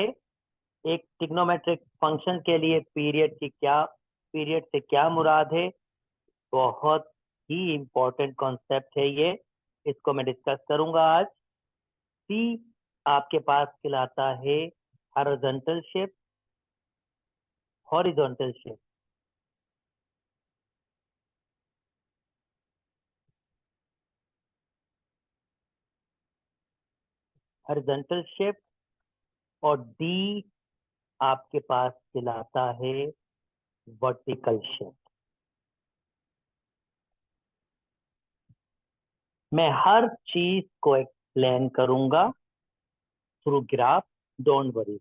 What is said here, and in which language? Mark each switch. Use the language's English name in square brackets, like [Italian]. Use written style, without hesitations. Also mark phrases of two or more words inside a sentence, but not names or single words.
[Urdu] एक [English] trigonometric function [Urdu] के लिए पीरियड की क्या, पीरियड से क्या मुराद है, बहुत ही [English] important concept [Urdu] है ये, इसको मैं डिस्कस करूंगा आज। सी आपके पास कहलाता है [English] horizontal shift, horizontal shift, horizontal shift, [Urdu] और डी आपके पास कहलाता है [English] vertical shift. [Urdu] मैं हर चीज को एक्सप्लेन करूंगा [English] through graph, don't worry.